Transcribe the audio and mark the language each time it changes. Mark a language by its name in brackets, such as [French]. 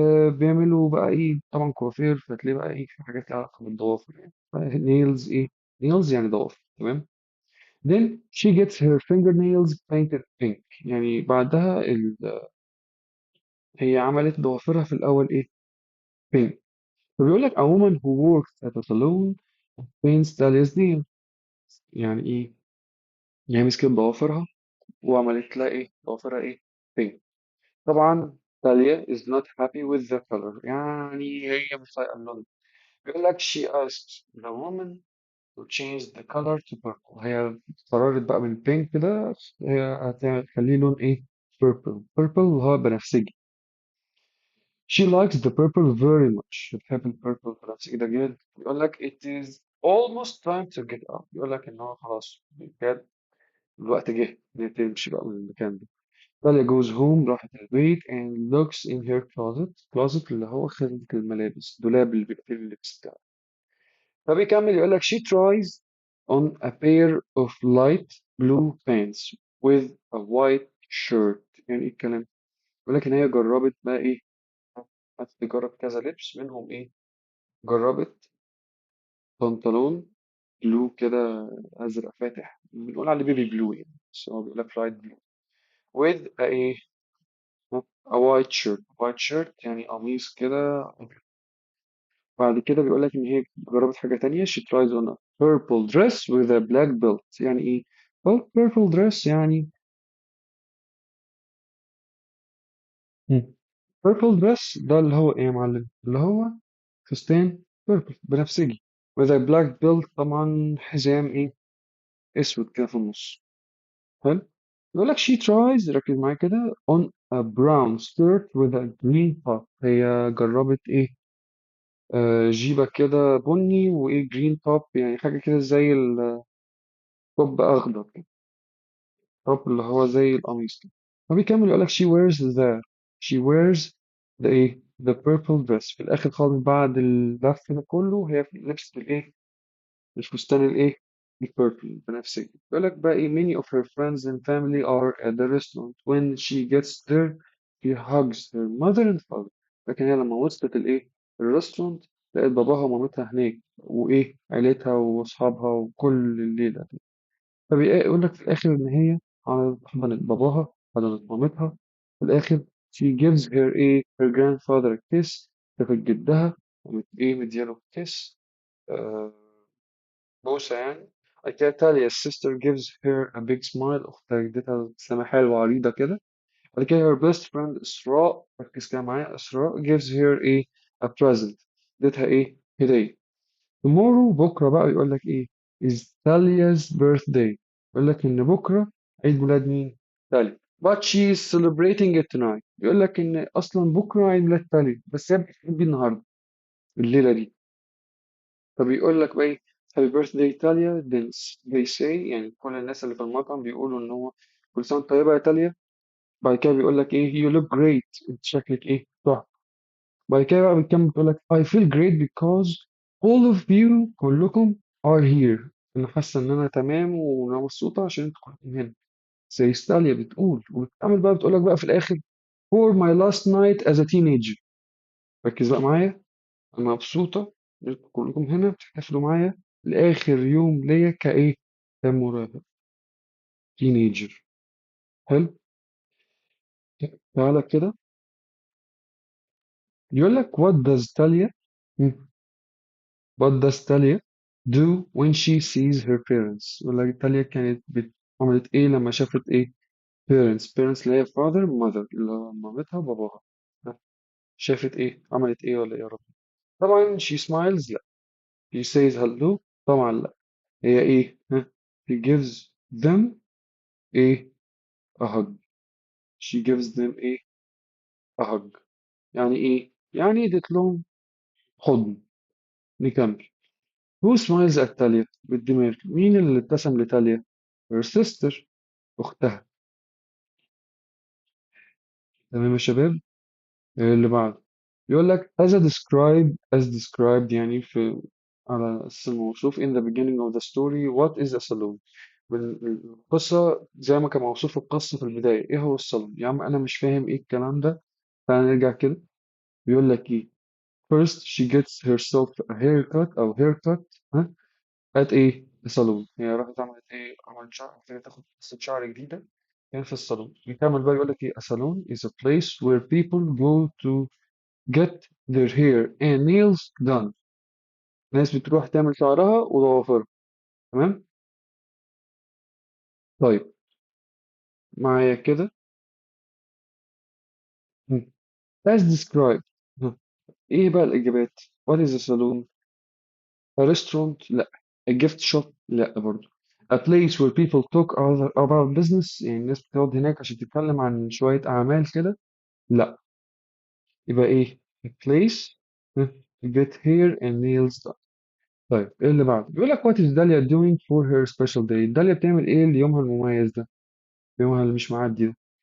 [Arabic] بيعملوا بقى ايه طبعا كوافير، فتلاقيه بقى ايه في حاجات لها علاقة بالضوافر يعني. نيلز ايه؟ نيلز يعني ضوافر. تمام. [English] then she gets her fingernails painted pink. [Arabic] يعني بعدها هي عملت ضوافرها في الأول إيه؟ pink. فبيقول لك [English] a woman who works at a salon paints Dahlia's nails. [Arabic] يعني إيه؟ يعني مسكت ضوافرها وعملت لها إيه؟ ضوافرها إيه؟ pink. طبعا [English] Dalia is not happy with the color. [Arabic] يعني هي مش طايقة اللون. بيقول لك [English] she asked the woman to change the color to purple. [Arabic] هي قررت بقى من pink كده هي هتخليه لون إيه؟ purple اللي هو بنفسجي. [English] She likes the purple very much. [Arabic] بتحب البيربل بنفسجي ده جدا. بيقول لك [English] it is almost time to get up. [Arabic] بيقول لك إن هو خلاص بجد الوقت جه إن هي تمشي بقى من المكان ده. [English] Talia goes home [Arabic] راحت البيت [English] and looks in her closet [Arabic] اللي هو خزنة الملابس، الدولاب اللي بيبقى فيه اللبس بتاعه. فبيكمل يقول لك [English] she tries on a pair of light blue pants with a white shirt. [Arabic] يعني ايه الكلام؟ بيقول لك ان هي جربت بقى ايه؟ قعدت تجرب كذا لبس منهم ايه؟ جربت بنطلون بلو كده ازرق فاتح، بنقول عليه بيبي بلو يعني، بس هو بيقول لك لايت بلو [English] with a [Arabic] ايه؟ [English] a white shirt. [Arabic] white shirt يعني قميص كده. بعد كده بيقول لك إن هي جربت حاجة تانية. [English] she tries on a purple dress with a black belt. [Arabic] يعني إيه؟ [English] well purple dress [Arabic] يعني مم. purple dress ده اللي هو إيه يا معلم؟ اللي هو فستان purple بنفسجي [English] with a black belt. [Arabic] طبعا حزام إيه؟ أسود كده في النص. حلو. يقول لك [English] she tries [Arabic] ركز معايا كده [English] on a brown skirt with a green top. [Arabic] هي جربت إيه؟ جيبة كده بني وإيه جرين توب، يعني حاجة كده زي التوب أخضر. توب اللي هو زي القميص كده. فبيكمل يقول لك [English] she wears the إيه the purple dress. [Arabic] في الآخر خالص بعد اللف ده كله هي لبست الإيه الفستان الإيه البرفيوم بنفسجي. بيقول لك بقى إيه [English] many of her friends and family are at the restaurant when she gets there she hugs her mother and father. [Arabic] لكن هي لما وصلت الإيه الريستورانت لقيت باباها ومامتها هناك وإيه عيلتها وأصحابها وكل الليلة دي. فبيقول لك في الآخر إن هي حضنت باباها حضنت مامتها في الآخر [English] she gives her her grandfather a kiss. [Arabic] شافت جدها قامت مدياله kiss آه بوسة يعني. [English] بعد كده Talia sister gives her a big smile. [Arabic] أختها اديتها ابتسامة حلوة عريضة كده. بعد كده [English] her best friend [Arabic] إسراء ركز كده معايا إسراء [English] gives her a present. [Arabic] اديتها هدية. [English] tomorrow [Arabic] بكرة بقى يقول لك [English] is Talia's birthday. [Arabic] يقول لك إن بكرة عيد ميلاد مين؟ تاليا. [English] but she is celebrating it tonight. [Arabic] بيقول لك إن أصلا بكرة عيد ميلاد تاليا بس هي بتحتفل بيه النهاردة الليلة دي. فبيقول لك بقى [English] happy birthday [Arabic] تاليا. [English] then they say [Arabic] يعني كل الناس اللي في المطعم بيقولوا إن هو كل سنة وأنت طيبة يا تاليا. بعد كده بيقول لك [English] you look great. [Arabic] أنت شكلك تحفة. بعد كده بقى بتكمل بتقول لك [English] I feel great because all of you [Arabic] كلكم are here. أنا حاسة إن أنا تمام وأنا مبسوطة عشان أنتوا كلكم هنا. زي ستاليا بتقول وبتكمل بقى بتقول لك بقى في الآخر [English] for my last night as a teenager. [Arabic] ركز بقى معايا. أنا مبسوطة إن أنتوا كلكم هنا بتحتفلوا معايا لآخر يوم ليا كمراهق teenager. حلو. تعالى كده يقول لك what does تاليا [English] What does Talia do when she sees her parents؟ [Arabic] يقول لك تاليا كانت عملت ايه لما شافت parents اللي هي father mother اللي هو مامتها وباباها. ها، شافت عملت ايه ولا ايه يا رب؟ طبعا [English] she smiles [Arabic] لا. [English] she says hello [Arabic] طبعا لا. هي [English] she gives them a hug. she gives them a hug. [Arabic] يعني يعني ادت لهم حضن. نكمل. [English] who smiles at [Arabic] تاليا بالدماغ مين اللي ابتسم لتاليا؟ [English] her sister [Arabic] أختها. تمام يا شباب. اللي بعده يقول لك as described يعني في على أساس الموصوف [English] in the beginning of the story what is a saloon. [Arabic] القصة زي ما كان موصوف في القصة في البداية إيه هو الصالون يا عم أنا مش فاهم الكلام ده. تعالى نرجع كده. بيقول لك [English] first she gets herself a haircut أو haircut. [Arabic] ها at الصالون. هي راحت عملت عملت شعر محتاجة تاخد قصة شعر جديدة كان في الصالون. يكمل بقى يقول لك [English] a salon is a place where people go to get their hair and nails done. [Arabic] ناس بتروح تعمل شعرها وضوافرها. تمام. طيب معايا كده. [English] مم. as described. ها. [Arabic] ايه بقى الإجابات؟ [English] what is a salon؟ a restaurant لا. a gift shop لا برضو. a place where people talk about business [Arabic] يعني الناس بتقعد هناك عشان تتكلم عن شوية أعمال كده لا. يبقى [English] a place ها، to get hair and nails done. [Arabic] طيب ايه اللي بعده؟ بيقول لك [English] what is Dahlia doing for her special day؟ [Arabic] داليا بتعمل ايه ليومها المميز ده؟ يومها اللي مش معدي ده.